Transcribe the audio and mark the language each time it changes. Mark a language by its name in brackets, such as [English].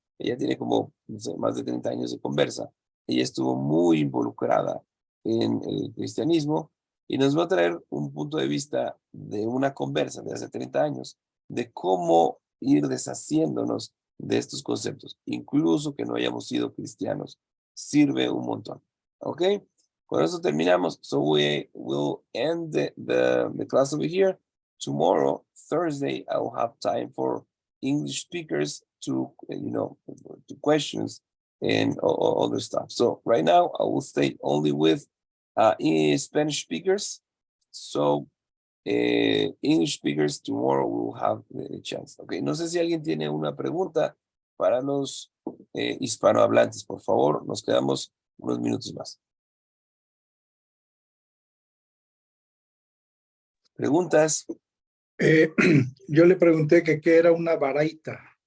[Spanish] Ella tiene como no sé, más de 30 años de conversa. Ella estuvo muy involucrada en el cristianismo y nos va a traer un punto de vista de una conversa de hace 30 años de cómo ir deshaciéndonos de estos conceptos, incluso que no hayamos sido cristianos, sirve un montón. ¿Ok? Con eso terminamos. [English] So we will end the class over here. Tomorrow, Thursday, I will have time for English speakers to, to questions and other stuff. So right now, I will stay only with Spanish speakers. So English speakers tomorrow will have the chance. [Spanish] Okay, no sé si alguien tiene una pregunta para los hispanohablantes, por favor, nos quedamos unos minutos más. ¿Preguntas? Yo le pregunté que qué era una baraita.